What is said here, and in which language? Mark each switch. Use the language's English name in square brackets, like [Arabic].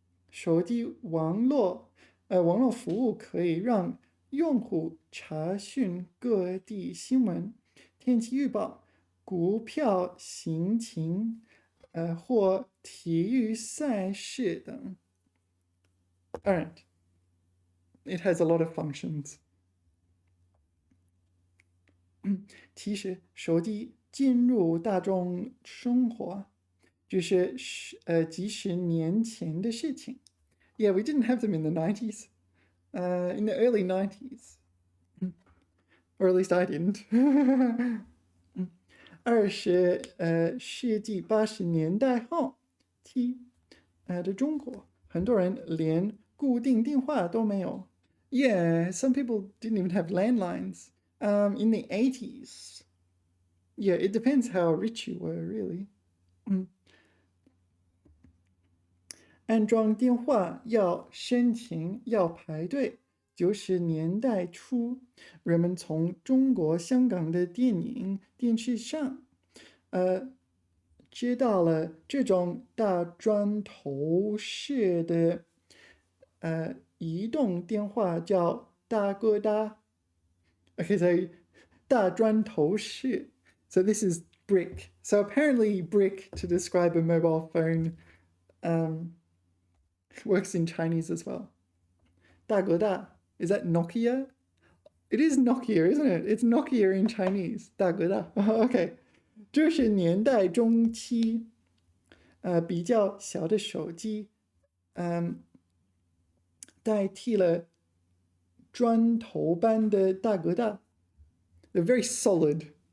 [Chinese] 手机网络服务可以让用户查询各地新闻、天气预报、股票行情，或体育赛事等。 [English] Alright, it has a lot of functions. [Chinese] 其实手机进入大众生活就是几十年前的事情。 [English] Yeah, we didn't have them in the 90s. In the early 90s. Or at least I didn't. [Chinese] 20世纪80年代后期的中国，很多人连固定电话都没有。 [English] Yeah, some people didn't even have landlines. In the 80s. Yeah, it depends how rich you were, really. [Chinese] 安装电话要申请，要排队。 90年代初，人们从中国香港的电影、电视上，知道了这种大砖头式的移动电话叫大哥大。 [English] Okay, so 大砖头式。 So this is brick. So apparently brick to describe a mobile phone works in Chinese as well. 大哥大 is that Nokia? It is Nokia, isn't it? It's Nokia in Chinese. 大哥大 Okay. [Chinese] 这是年代中期比较小的手机代替了砖头般的大哥大。 [English] They're very solid.